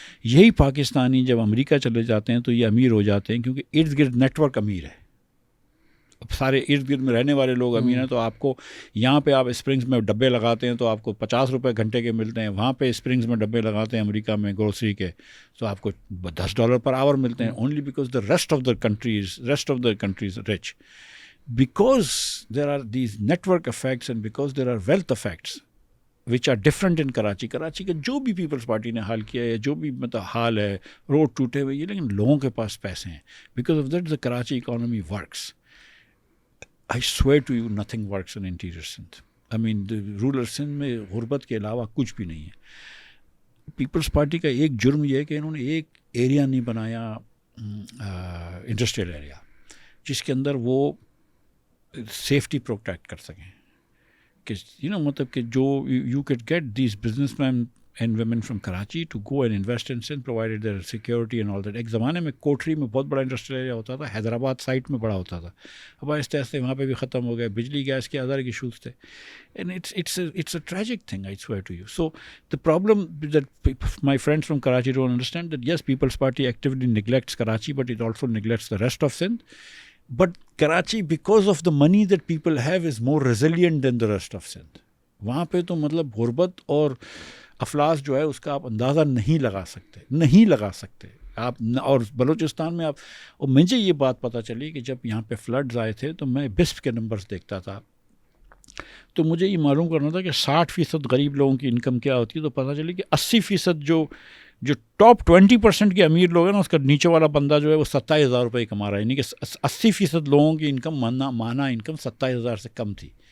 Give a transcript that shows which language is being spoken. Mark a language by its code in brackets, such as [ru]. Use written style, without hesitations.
[ur] یہی پاکستانی جب امریکہ چلے جاتے ہیں تو یہ امیر ہو جاتے ہیں کیونکہ ارد گرد نیٹ ورک امیر ہے. سارے ارد گرد میں رہنے والے لوگ امیر ہیں، تو آپ کو یہاں پہ آپ اسپرنگس میں ڈبے لگاتے ہیں تو آپ کو 50 روپے گھنٹے کے ملتے ہیں، وہاں پہ اسپرنگس میں ڈبے لگاتے ہیں امریکہ میں گروسری کے تو آپ کو $10 [en] per hour [ur] ملتے ہیں. [en] Only because the rest of the countries rich. Because there are these network effects and because there are wealth effects which are different in [ur] Karachi کا جو بھی پیپلز پارٹی نے حال کیا ہے، جو بھی مطلب حال ہے، روڈ ٹوٹے ہوئے، یہ لیکن لوگوں کے پاس پیسے ہیں. [en] Because of that the Karachi economy works. I swear to you nothing works in interior Sindh. I mean [ur] rural Sindh میں غربت کے علاوہ کچھ بھی نہیں ہے. پیپلز پارٹی کا ایک جرم یہ ہے کہ انہوں نے ایک ایریا نہیں بنایا انڈسٹریل ایریا جس کے اندر وہ سیفٹی پروٹیکٹ کر سکیں کہ مطلب کہ [en] جو you could get these businessmen and women from Karachi to go and invest in Sindh provided there security and all that. [ur] ایک زمانے میں کوٹری میں بہت بڑا انڈسٹریل ایریا ہوتا تھا، حیدرآباد سائٹ میں بڑا ہوتا تھا، اب آہستہ آہستہ وہاں پہ بھی ختم ہو گئے. بجلی گیس کے ادر ایشوز تھے. [en] And it's a tragic thing, I swear to you. So the problem that my friends from Karachi don't understand that yes, People's Party actively neglects Karachi, but it also neglects the rest of Sindh. But Karachi, because of the money that people have, is more resilient than the rest of Sindh. [ur] وہاں پہ تو مطلب غربت اور افلاس جو ہے اس کا آپ اندازہ نہیں لگا سکتے آپ. اور بلوچستان میں آپ، اور مجھے یہ بات پتہ چلی کہ جب یہاں پہ فلڈز آئے تھے تو میں بسپ کے نمبرز دیکھتا تھا تو مجھے یہ معلوم کرنا تھا کہ 60% غریب لوگوں کی انکم کیا ہوتی ہے. تو پتہ چلی کہ 80% جو ٹاپ 20% کے امیر لوگ ہیں نا، اس کا نیچے والا بندہ جو ہے وہ 27,000 روپئے کما رہا ہے. یعنی کہ 80% لوگوں کی انکم ماہانہ انکم 27,000 سے کم تھی.